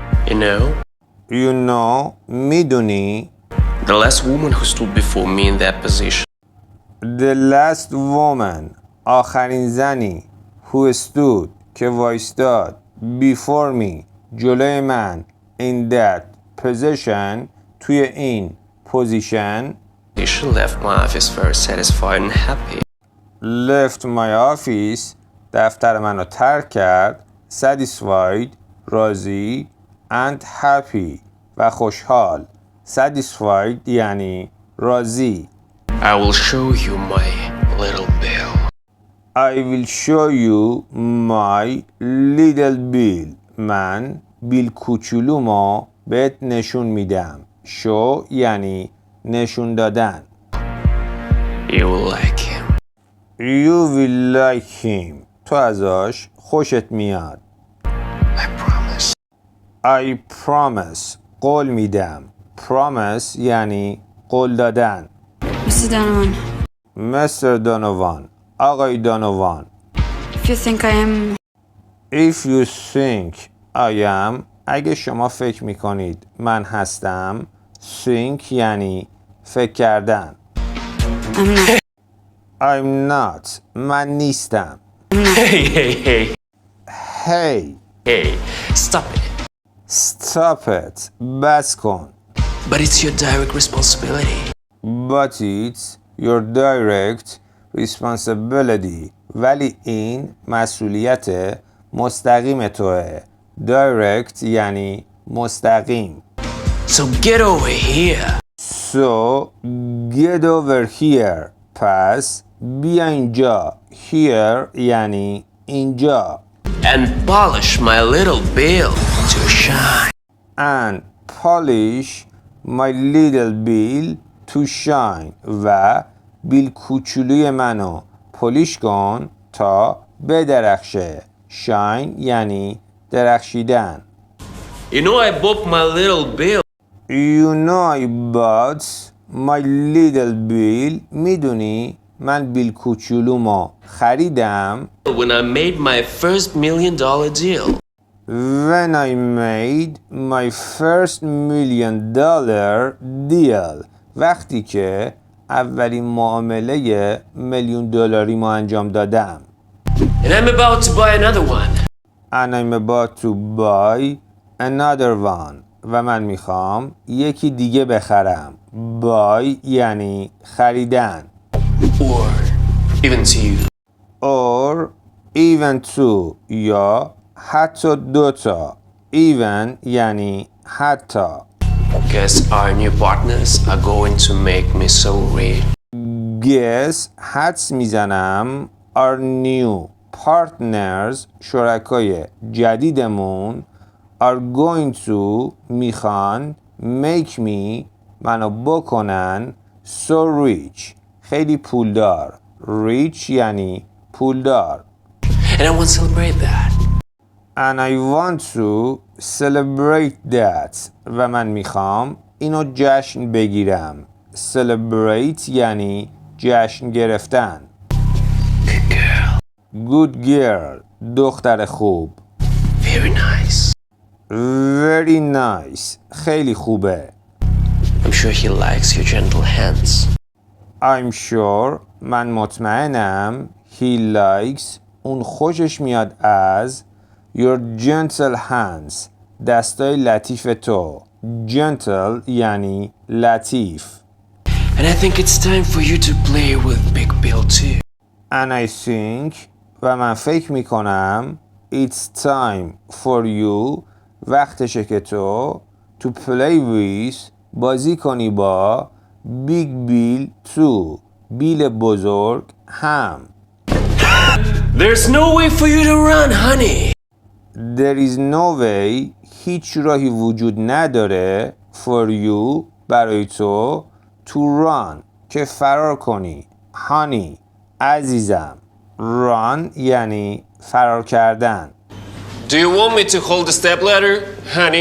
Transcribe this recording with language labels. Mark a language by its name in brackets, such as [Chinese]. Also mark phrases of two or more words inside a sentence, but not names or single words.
[English] You know, You know میدونی the last woman who stood before me in that position. The last woman [Persian] آخرین زنی [English] Who stood [Persian] که وایستاد [English] Before me [Persian] جلوی من [English] In that position [Persian] توی این [English] position She left my office very satisfied and happy. Left my office [Persian] دفتر منو ترک کرد Satisfied راضی [English] And happy [Persian] و خوشحال Satisfied یعنی راضی [English] I will show you my little bill. I will show you my little bill [Persian] من بیل کوچولومو بهت نشون میدم show یعنی نشون دادن [English] You will like him. You will like him [Persian] تو ازش خوشت میاد [English] I promise. I promise [Persian] قول میدم Promise یعنی قول دادن [English] Mr. Donovan, [Persian] Mr. Donovan آقای دانوان [English] if you think I am... If you think I am [Persian] اگه شما فکر میکنید من هستم think یعنی فکر کردن [English] I'm not. I'm not [Persian] من نیستم [English] Hey, hey, hey. Hey Hey, stop it. Stop it [Persian] بس کن [English] But it's your direct responsibility. But it's your direct responsibility [Persian] ولی این مسئولیت مستقیم توه Direct یعنی مستقیم [English] So get over here So get over here [Persian] پس بیا اینجا Here یعنی اینجا [English] and polish my little bill to shine. And polish my little bill to shine [Persian] و بیل کوچولوی منو پولیش کن تا بدرخشه Shine یعنی درخشیدن [English] You know I bought my little bill You know I bought my little bill [Persian] میدونی من بیل کوچولومو خریدم [English] when I made my first $1 million deal. When I made my first $1 million deal [Persian] وقتی که اولین معامله $1,000,000 ما انجام دادم [English] And I'm about to buy another one. And I'm about to buy another one [Persian] و من میخوام یکی دیگه بخرم Buy یعنی خریدن [English] Or even two. Or even two [Persian] یا حتی دوتا Even یعنی حتی [English] Guess our new partners are going to make me so rich. Guess [Persian] حدس میزنم [English] Our new partners [Persian] شرکای جدیدمون [English] Are going to میخوان Make me [Persian] منو بکنن [English] So rich [Persian] خیلی پولدار [English] Rich [Persian] یعنی پولدار [English] And I want to celebrate that. And I want to celebrate that [Persian] و من میخوام اینو جشن بگیرم Celebrate یعنی جشن گرفتن [English] Good girl. Good girl [Persian] دختر خوب [English] Very nice. Very nice [Persian] خیلی خوبه [English] I'm sure he likes your gentle hands. I'm sure [Persian] من مطمئنم [English] He likes [Persian] اون خوشش میاد از [English] Your gentle hands [Persian] دستای لطیف تو Gentle یعنی لطیف [English] And I think it's time for you to play with Big Bill too. And I think [Persian] و من فکر میکنم [English] It's time for you [Persian] وقتشه که تو [English] To play with [Persian] بازی کنی با [English] Big Bill too [Persian] بیل بزرگ هم [English] There's no way for you to run, honey. There is no way [Persian] هیچ راهی وجود نداره [English] For you [Persian] برای تو [English] To run [Persian] که فرار کنی Honey عزیزم Run یعنی فرار کردن [English] Do you want me to hold the stepladder, honey?